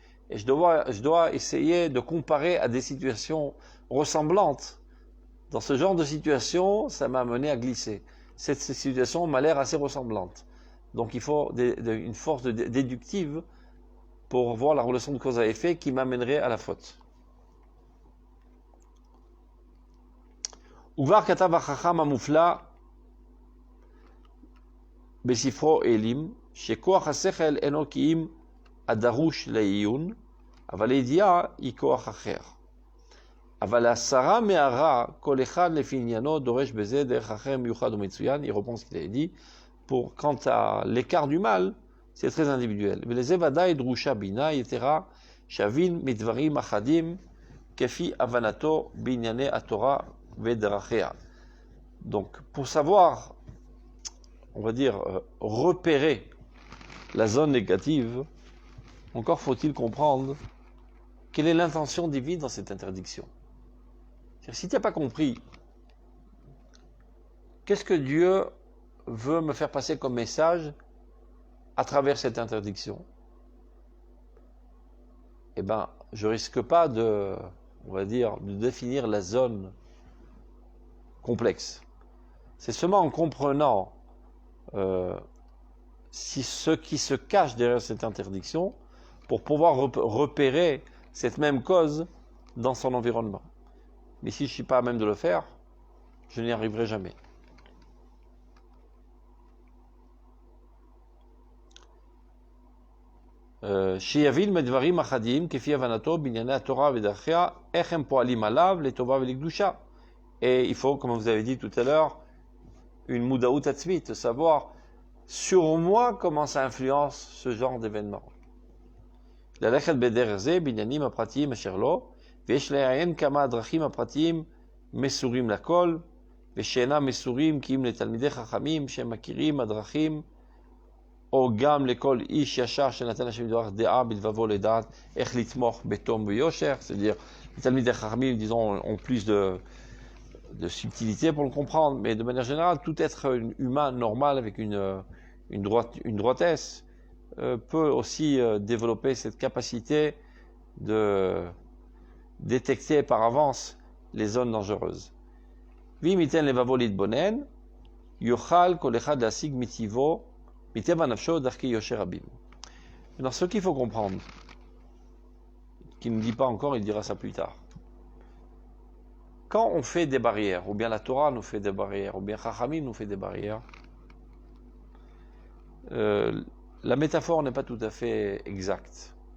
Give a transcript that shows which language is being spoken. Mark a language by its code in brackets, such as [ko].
[fr] Et je dois essayer de comparer à des situations ressemblantes. Dans ce genre de situation, ça m'a amené à glisser. Cette situation m'a l'air assez ressemblante. Donc il faut une force déductive pour voir la relation de cause à effet qui m'amènerait à la faute. [he] Uvar katav hachacham hamufla בספרו אלים, שכוח השכל אינו כי אם הדרוש לעיון, אבל הידיעה היא כוח אחר. אבל הסרה מהרע, כל אחד לפי עניינו דורש בזה דרך אחר מיוחד ומצוין. [fr] Il reprend ce qu'il a dit. Quant à l'écart du mal, c'est très individuel. [he] ולזה ודאי דרושה בינה יתרה, שבין מדברים אחדים, כפי הבנתו בענייני התורה ודרכיה. [fr] Donc, pour savoir, on va dire, repérer la zone négative, encore faut-il comprendre quelle est l'intention divine dans cette interdiction. Si tu n'as pas compris, qu'est-ce que Dieu veut me faire passer comme message à travers cette interdiction? Eh bien, je risque pas de, on va dire, de définir la zone complexe. C'est seulement en comprenant ce qui se cache derrière cette interdiction pour pouvoir repérer cette même cause dans son environnement. Mais si je ne suis pas à même de le faire, je n'y arriverai jamais. [he] שיבין מדברים אחדים כפי הבנתו בענייני התורה ודרכיה, איך הם פועלים עליו לטובה ולקדושה. [fr] Et il faut, comme vous avez dit tout à l'heure, une moudaout atzmit, savoir sur moi comment ça influence ce genre d'événement. [he] ללכת בדרך זה בעניינים הפרטיים אשר לו, ויש לעיין כמה הדרכים הפרטיים מסורים לכל, ושאינם מסורים כי אם לתלמידי חכמים שהם מכירים הדרכים, או גם לכל איש ישר שנתן השם יתברך דעה בלבבו לדעת איך לתמוך בתום ויושר, [fr] c'est-à-dire les תלמידי חכמים, disons, ont plus de subtilité pour le comprendre, mais de manière générale, tout être humain normal avec une droitesse peut aussi développer cette capacité de détecter par avance les zones dangereuses. [he] ואם ייתן לבבו להתבונן, יוכל כל אחד להשיג מטבעו, מטבע נפשו דרכי יושר רבים. [fr] Maintenant, ce qu'il faut comprendre, qu'il ne dit pas encore, il dira ça plus tard. Quand on fait des barrières, ou bien la Torah nous fait des barrières, ou bien Chachamim nous fait des barrières, la métaphore n'est pas tout à fait exacte.